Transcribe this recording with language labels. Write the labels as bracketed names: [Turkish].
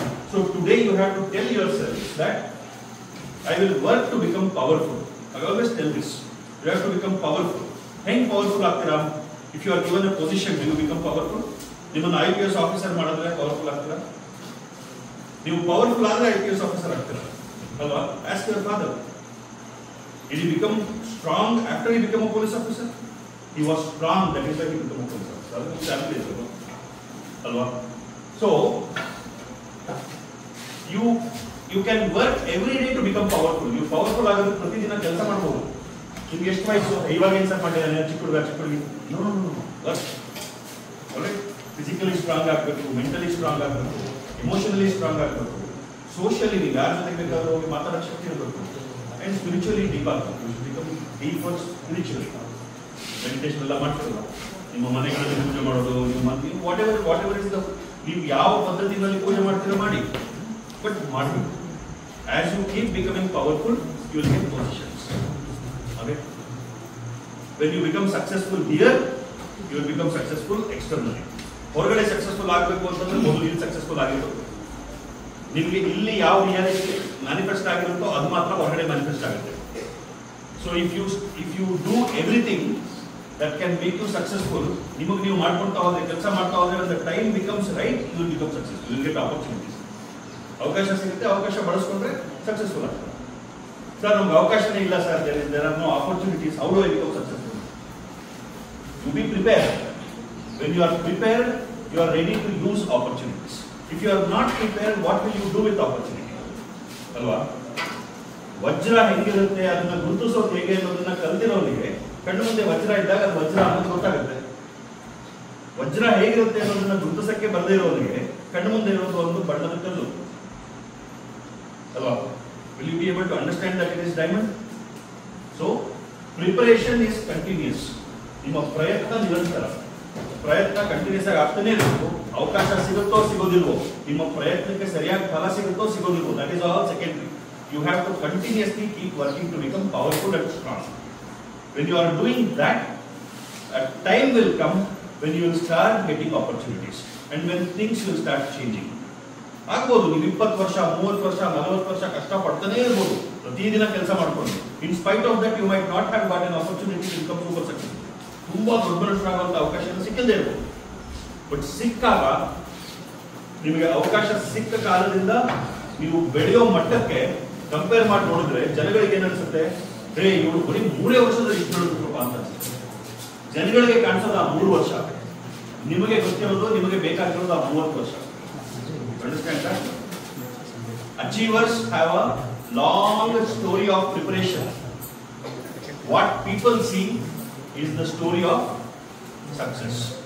[English] So today you have to tell yourself that I will work to become powerful. I always tell this, you have to become powerful. [Kannada] ಹೆಂಗ್ powerful ಆಗ್ತೀರಾ? [English] If you are given a position, you become powerful. [Kannada] ನಿಮ್ಮನ್ನು IPS officer ಮಾಡಿದ್ರೆ powerful ಆಗ್ತೀರಾ? ನೀವು powerful ಆದ್ರೆ IPS officer ಆಗ್ತೀರಾ ಅಲ್ವಾ? [English] Ask your father, did he become strong after he became a police officer? He was strong, that is why he became a police officer. That's exactly it, alva? So you can work every day to become powerful. [Kannada] You powerful ಆಗಲು ಪ್ರತಿದಿನ ಕೆಲಸ ಮಾಡಬಹುದು. ನಿಮ್ಗೆ ಎಷ್ಟು ವಯಸ್ಸು? ಇವಾಗ ಏನು sir ಮಾಡಿದ್ದಾನೆ? ಚಿಕ್ಕ ಹುಡುಗಿ. No work. All right? Physically strong ಆಗಬೇಕು, ಮೆಂಟಲಿ ಸ್ಟ್ರಾಂಗ್ ಆಗಬೇಕು, ಎಮೋಷನಲಿ ಸ್ಟ್ರಾಂಗ್ ಆಗಬೇಕು, ಸೋಷಿಯಲಿ ನೀವು ಯಾರ ಜೊತೆ ಬೇಕಾದ್ರೂ ಹೋಗಿ ಮಾತಾಡೋ ಶಕ್ತಿ ಇರಬೇಕು, ಅಂಡ್ ಸ್ಪಿರಿಚುವಲಿ ಡೀಪ್ ಆಗಬೇಕು. Become deep spiritually. ಮೆಡಿಟೇಷನ್ ಎಲ್ಲ ಮಾಡ್ತಿರಲ್ಲ, ನಿಮ್ಮ ಮನೆಗಳಲ್ಲಿ ಪೂಜೆ ಮಾಡೋದು, ನಿಮ್ಮ [English] whatever is the, [Kannada] ನೀವು ಯಾವ ಪದ್ಧತಿನಲ್ಲಿ ಪೂಜೆ ಮಾಡ್ತೀರೋ ಮಾಡಿ, ಬಟ್ ಮಾಡಬೇಕು. [English] As you keep becoming powerful, you will get positions. Okay? When you become successful here, you will become successful externally. [Kannada] ಹೊರಗಡೆ ಸಕ್ಸಸ್ಫುಲ್ ಆಗಬೇಕು ಅಂತಂದ್ರೆ ಮೊದಲು ಇಲ್ಲಿ ಸಕ್ಸಸ್ಫುಲ್ ಆಗಿರೋದು. ನಿಮಗೆ ಇಲ್ಲಿ ಯಾವ ರಿಯಾಲಿಟಿ ಮ್ಯಾನಿಫೆಸ್ಟ್ ಆಗಿರುತ್ತೋ ಅದು ಮಾತ್ರ ಹೊರಗಡೆ ಮ್ಯಾನಿಫೆಸ್ಟ್ ಆಗುತ್ತೆ. [English] so if you do everything that can make you successful, [Kannada] ನಿಮಗೆ ನೀವು ಮಾಡ್ಕೊಳ್ತಾ ಹೋದ್ರೆ, ಕೆಲಸ ಮಾಡ್ತಾ ಹೋದ್ರೆ, [English] when the time becomes right, you will become successful. You will get opportunities. [Kannada] ಅವಕಾಶ ಸಿಗುತ್ತೆ, ಅವಕಾಶ ಬಳಸ್ಕೊಂಡ್ರೆ ಸಕ್ಸಸ್ಫುಲ್ ಆಗ್ತದೆ. ಸರ್ ನಮ್ಗೆ ಅವಕಾಶನೇ ಇಲ್ಲ sir, [English] there are no opportunities. How do I become successful? You be prepared. When you are prepared, you are ready to use opportunities. If you are not prepared, what will you do with opportunity? [Kannada] ಅಲ್ವಾ? ವಜ್ರ ಹೆಂಗಿರುತ್ತೆ ಅದನ್ನ ಗುರುತಿಸೋದು ಹೇಗೆ ಅನ್ನೋದನ್ನ ಕಲ್ತಿರೋರಿಗೆ ಕಣ್ಣು ಮುಂದೆ ವಜ್ರ ಇದ್ದಾಗ ಅದು ವಜ್ರ ಅನ್ನೋದು ಗೊತ್ತಾಗುತ್ತೆ. ವಜ್ರ ಹೇಗಿರುತ್ತೆ ಅನ್ನೋದನ್ನ ಗುರುತಿಸಕ್ಕೆ ಬರದೇ ಇರೋರಿಗೆ ಕಣ್ಣು ಮುಂದೆ ಇರೋದು ಒಂದು ಬಣ್ಣದ ಕಲ್ಲು ಅಲ್ವಾ? [English] Will you be able to understand that it is diamond? So, preparation is continuous. [Kannada] ನಿಮ್ಮ ಪ್ರಯತ್ನ ನಿರಂತರ. ಪ್ರಯತ್ನ ಕಂಟಿನ್ಯೂಸ್ ಆಗಿ ಆಗ್ತಾನೆ ಇರಬೇಕು. ಅವಕಾಶ ಸಿಗುತ್ತೋ ಸಿಗೋದಿಲ್ವೋ, ನಿಮ್ಮ ಪ್ರಯತ್ನಕ್ಕೆ ಸರಿಯಾಗಿ ಫಲ ಸಿಗುತ್ತೋ ಸಿಗೋದಿಲ್ವೋ, [English] that is all secondary. You have to continuously keep working to become powerful and strong. When you are doing that, a time will come when you will start getting opportunities and when things will start changing. [Kannada] ಆಗ್ಬೋದು ನೀವು 20 ವರ್ಷ, 30 ವರ್ಷ, 40 ವರ್ಷ ಕಷ್ಟ ಪಡ್ತಾನೆ ಇರ್ಬೋದು, ಪ್ರತಿದಿನ ಕೆಲಸ ಮಾಡ್ಕೊಂಡು. [English] In spite of that you might not have got an opportunity to become super successful. [Kannada] ತುಂಬಾ ದೊಡ್ಡ ಮನುಷ್ಯರಾಗುವಂತ ಅವಕಾಶ ಸಿಕ್ಕದೇ ಇರ್ಬೋದು. ಬಟ್ ಸಿಕ್ಕಾಗ, ನಿಮಗೆ ಅವಕಾಶ ಸಿಕ್ಕ ಕಾಲದಿಂದ ನೀವು ಬೆಳೆಯೋ ಮಟ್ಟಕ್ಕೆ ಕಂಪೇರ್ ಮಾಡಿ ನೋಡಿದ್ರೆ ಜನಗಳಿಗೆ ಏನ್ ಅನ್ಸುತ್ತೆ? ಇವರು ಬರೀ 3 ವರ್ಷದಲ್ಲಿ ಇಷ್ಟು ಬೆಳೆದ್ರು ಅಂತ ಅನ್ಸುತ್ತೆ. ಜನಗಳಿಗೆ ಕಾಣಿಸೋದು ಆ 3 ವರ್ಷ. ನಿಮಗೆ ಗೊತ್ತಿರೋದು ನಿಮಗೆ ಬೇಕಾಗಿರೋದು ಆ 30 ವರ್ಷ. [English] Understand that? Achievers have a long story of preparation. What people see is the story of success.